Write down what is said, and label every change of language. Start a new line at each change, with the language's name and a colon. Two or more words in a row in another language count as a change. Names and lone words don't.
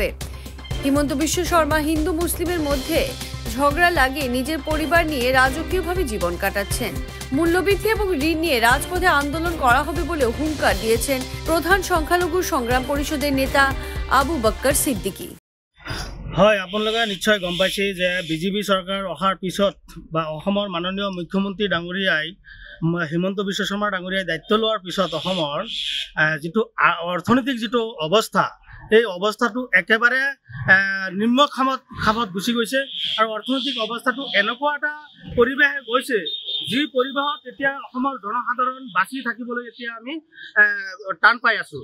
Bangla: হিমন্ত বিশ্ব শর্মা হিন্দু মুসলিমের মধ্যে ঝগড়া লাগিয়ে নিজের পরিবার নিয়ে রাজকীয়ভাবে জীবন কাটাচ্ছেন। মূল্যবৃদ্ধি এবং ঋণ নিয়ে রাজপথে আন্দোলন করা হবে বলে হুঙ্কার দিয়েছেন প্রধান সংখ্যালঘু সংগ্রাম পরিষদের নেতা আবু বক্কর সিদ্দিকি।
Assamese: হয়, আপোনালোকে নিশ্চয় গম পাইছে যে বিজেপি চৰকাৰ অহাৰ পিছত বা অসমৰ মাননীয় মুখ্যমন্ত্ৰী ডাঙৰীয়াই হিমন্ত বিশ্ব শৰ্মা ডাঙৰীয়াই দায়িত্ব লোৱাৰ পিছত অসমৰ যিটো অৰ্থনৈতিক যিটো অৱস্থা, এই অৱস্থাটো একেবাৰে নিম্ন খামত গুচি গৈছে আৰু অৰ্থনৈতিক অৱস্থাটো এনেকুৱা এটা পৰিৱেশ গৈছে যি পৰিৱেশত এতিয়া অসমৰ জনসাধাৰণ বাচি থাকিবলৈ এতিয়া আমি টান পাই আছোঁ।